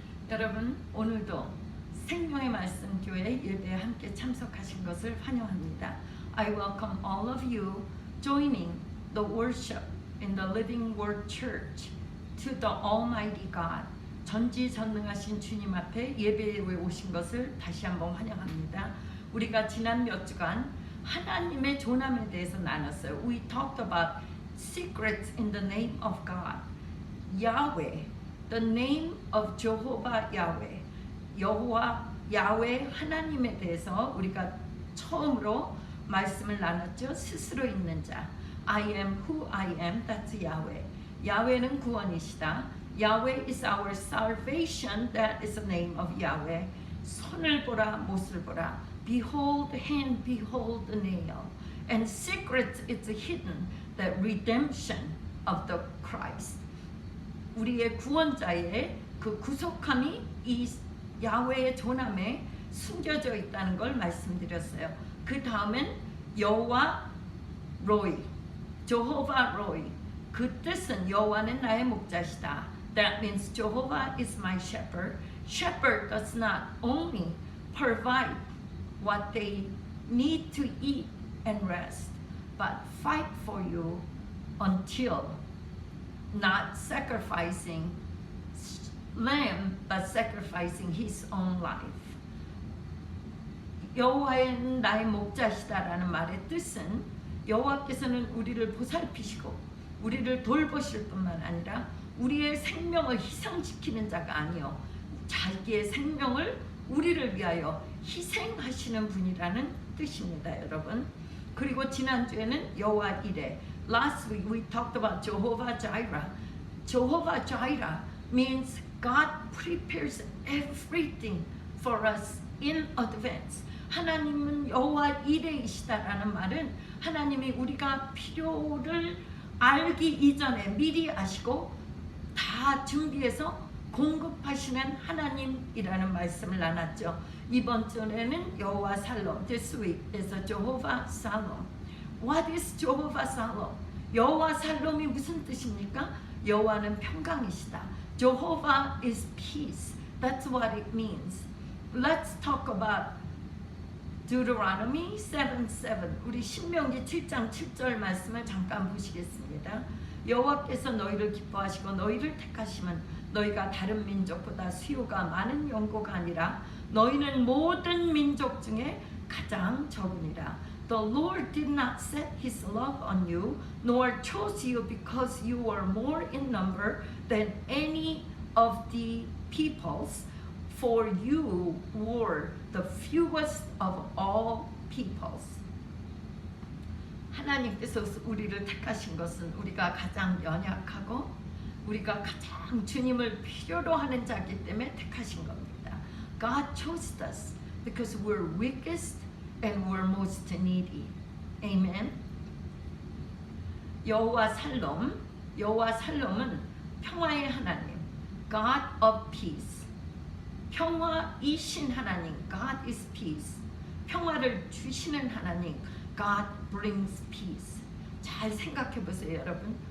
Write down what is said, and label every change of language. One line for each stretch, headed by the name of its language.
Korean: 여러분, 오늘도 생명의 말씀 교회 예배에 함께 참석하신 것을 환영합니다.
English: I welcome all of you joining the worship in the Living Word Church to the Almighty God.
Korean: 전지전능하신 주님 앞에 예배에 오신 것을 다시 한번 환영합니다. 우리가 지난 몇 주간 하나님의 존함에 대해서 나눴어요.
English: We talked about secrets in the name of God. Yahweh, the name of Jehovah Yahweh,
Korean: 여호와 야훼 하나님에 대해서 우리가 처음으로 말씀을 나눴죠. 스스로 있는 자,
English: I am who I am, that's Yahweh.
Korean: 야훼는 구원이시다.
English: Yahweh is our salvation, that is the name of Yahweh.
Korean: 손을 보라, 못을 보라.
English: Behold the hand, behold the nail. And secret is hidden, the redemption of the Christ.
Korean: 우리의 구원자의 그 구속함이 이 야훼의 존함에 숨겨져 있다는 걸 말씀드렸어요. 그 다음엔 여호와 로이, 제호바 로이. 그 뜻은 여호와는 나의 목자시다.
English: That means Jehovah is my shepherd. Shepherd does not only provide what they need to eat and rest, but fight for you until not sacrificing lamb, but sacrificing his own life.
Korean: 여호와는 나의 목자시다라는 말의 뜻은 여호와께서는 우리를 보살피시고 우리를 돌보실 뿐만 아니라 우리의 생명을 희생시키는 자가 아니요 자기의 생명을 우리를 위하여 희생하시는 분이라는 뜻입니다, 여러분. 그리고 지난주에는 여호와 이레.
English: Last week we talked about Jehovah Jireh. Jehovah Jireh means God prepares everything for us in advance.
Korean: 하나님은 여호와 이레이시다라는 말은 하나님이 우리가 필요를 알기 이전에 미리 아시고 다 준비해서 공급하시는 하나님이라는 말씀을 나눴죠. 이번 주에는 여호와 살롬.
English: This week is Jehovah Salom. What is Jehovah Salom?
Korean: 여호와 살롬이 무슨 뜻입니까? 여호와는 평강이시다.
English: Jehovah is peace. That's what it means. Let's talk about Deuteronomy 7:7.
Korean: 우리 신명기 7장 7절 말씀을 잠깐 보시겠습니다. 여호와께서 너희를 기뻐하시고 너희를 택하시면 너희가 다른 민족보다 수요가 많은 영고가 아니라 너희는 모든 민족 중에 가장 적으니라.
English: The Lord did not set his love on you, nor chose you because you were more in number than any of the peoples, for you were the fewest of all peoples.
Korean: 하나님께서 우리를 택하신 것은 우리가 가장 연약하고 우리가 가장 주님을 필요로 하는 자이기 때문에 택하신 겁니다.
English: God chose us because we're weakest and we're most needy.
Korean: Amen. 여호와 살롬. 여호와 살롬은 평화의 하나님.
English: God of peace.
Korean: 평화이신 하나님.
English: God is peace.
Korean: 평화를 주시는 하나님.
English: God brings peace.
Korean: 잘 생각해 보세요, 여러분.